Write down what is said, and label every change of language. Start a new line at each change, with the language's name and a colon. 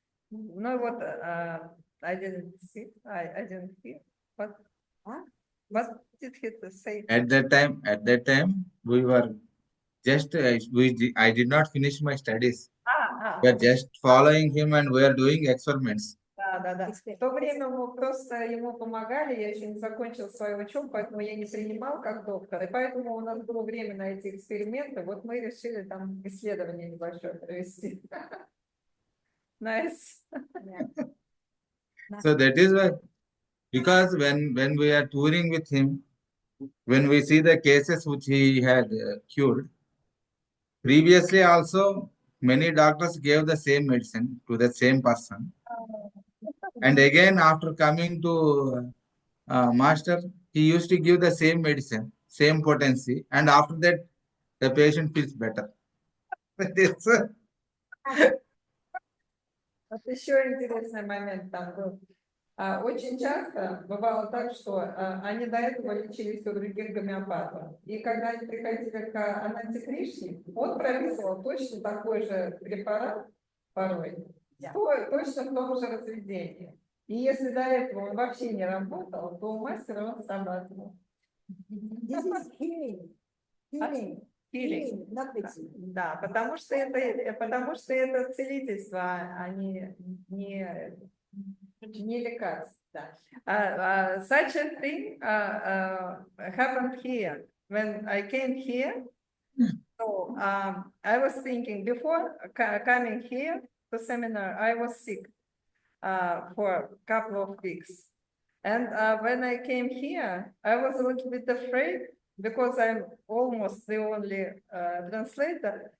Russian: Ну вот,
English: I didn't see, I didn't hear. What did he say? At that time, we were just, I did not finish my studies. We are just following him and we are doing experiments.
Russian: Да. В то время мы просто ему помогали, я еще не закончила свою учебу, поэтому я не принимал как доктор, и поэтому у нас было время на эти эксперименты, вот мы решили там исследование небольшое провести.
English: Nice. So that is why, because when we are touring with him, when we see the cases which he had cured, previously also many doctors gave the same medicine to the same person. And again, after coming to master, he used to give the same medicine, same potency, and after that, the patient feels better.
Russian: Вот еще интересный момент там был. Очень часто бывало так, что они до этого лечились у других гомеопатов. И когда они приходили к Ананте Кришне, он прописывал точно такой же препарат порой, точно в том же разведении. И если до этого он вообще не работал, то у мастера он срабатывал.
English: This is healing, not medicine.
Russian: Да, потому что это целительство, а не лекарство. Да.
English: Such a thing happened here when I came here. So I was thinking before coming here to seminar, I was sick for a couple of weeks. And when I came here, I was a little bit afraid because I'm almost the only translator.